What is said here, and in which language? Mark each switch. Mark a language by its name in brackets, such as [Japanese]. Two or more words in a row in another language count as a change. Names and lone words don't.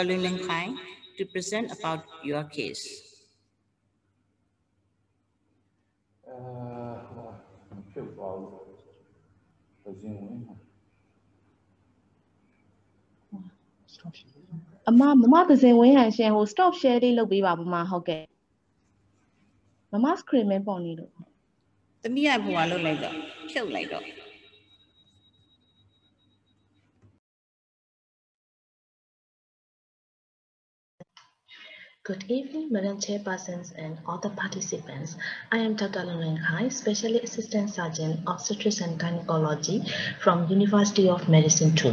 [English] Luen Weng Khai to present about your case. [Burmese] Mama သစင်ဝင်းဟန်ရှင်ဟို [English] stop share [Burmese] လေးလုပ်ပေးပါမမဟုတ်ကဲ့ Mama screen မဲပေါ်နေလို့ သမီးကဟိုကလုပ်လိုက်တော့ဖြုတ်လိုက်တော့ [English] Good evening, Madam Chairpersons and other participants. I am Dr. Luen Weng Khai, Specialist Assistant Surgeon, Obstetrics and Gynecology from University of Medicine 2.